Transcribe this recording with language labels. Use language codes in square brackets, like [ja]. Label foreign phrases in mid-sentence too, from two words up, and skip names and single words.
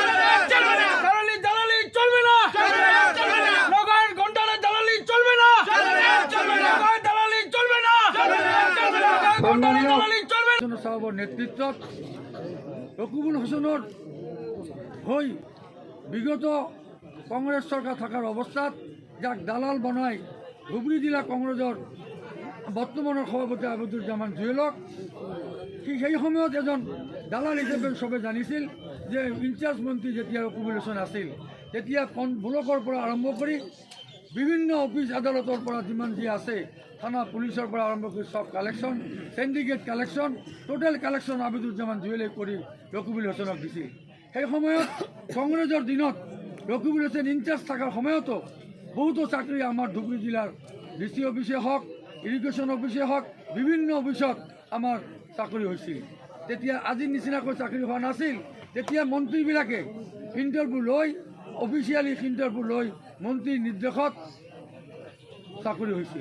[bn] নেতৃত্ব রকিবুল হোসেনের হই বিগত কংগ্রেস সরকার থাকার অবস্থাত যাক দালাল বনায় ধুবড়ী জেলা কংগ্রেসের বর্তমানের [as] সভাপতি আবুদুর জামান জুয়েলক ঠিক সেই সময়ত এজন দালাল হিসেবে সবে জানিছিল যে ইনচার্জ মন্ত্রী যেতিয়া রকিবুল হোসেন আছিল, তেতিয়া ব্লকৰ পৰা আৰম্ভ কৰি বিভিন্ন অফিস আদালতৰ পৰা যিমান যি আছে, থানা পুলিচৰ পৰা আৰম্ভ কৰি সব কালেকশ্যন, [en] syndicate collection, total collection [as] আবিদুজ্জামান জুয়েলে কৰি রকিবুল হোসেনক দিছিল। সেই সময়ত কংগ্ৰেছৰ দিনত রকিবুল হোসেন ইনচার্জ থাকাৰ সময়তো বহুতো চাকৰি আমাৰ ধুবুৰী জিলাৰ ডিসি অফিসে হওক, ইৰিগেশ্যন অফিসে হওক, বিভিন্ন অফিসত আমাৰ চাকৰি হৈছিল। তেতিয়া আজিৰ নিচিনাকৈ চাকৰি হোৱা নাছিল। তেতিয়া মন্ত্ৰীবিলাকে ইণ্টাৰভিউ লৈ, অফিচিয়েলি ইণ্টাৰভিউ লৈ মন্ত্ৰীৰ নিৰ্দেশত চাকৰি হৈছিল।